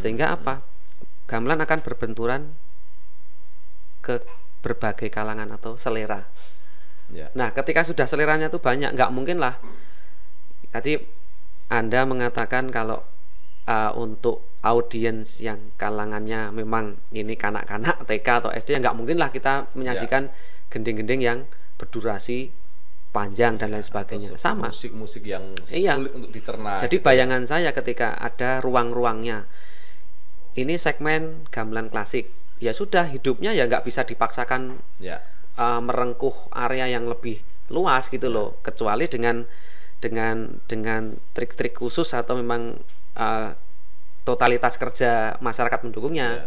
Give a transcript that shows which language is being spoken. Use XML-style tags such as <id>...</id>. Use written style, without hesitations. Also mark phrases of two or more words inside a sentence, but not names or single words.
<id>Sehingga gamelan akan berbenturan ke berbagai kalangan atau selera. Nah, ketika sudah seleranya itu banyak, nggak mungkin lah. Tadi Anda mengatakan kalau untuk audiens yang kalangannya memang ini kanak-kanak TK atau SD, nggak mungkin lah kita menyajikan gending-gending yang berdurasi panjang dan lain sebagainya. Sama musik yang sulit untuk dicerna. Jadi bayangan saya ketika ada ruang-ruangnya, ini segmen gamelan klasik, ya sudah, hidupnya ya nggak bisa dipaksakan merengkuh area yang lebih luas gitu loh, kecuali dengan trik-trik khusus atau memang totalitas kerja masyarakat mendukungnya.</id>